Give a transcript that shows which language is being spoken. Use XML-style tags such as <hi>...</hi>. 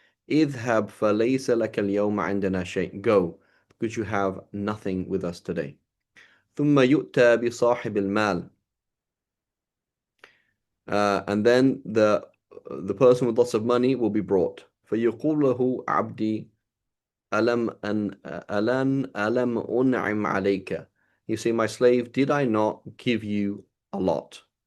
<ar>اذهب فليس لك اليوم عندنا شيء.</ar> <en>Go, because you have nothing with us today.</en> <ar>ثم يؤتى بصاحب المال.</ar> <en>And then the person with lots of money will be brought.</en> <ar>فيقول له عبدي ألم أنعم عليك.</ar> <en>You say, my slave, did I not give you a lot?</en>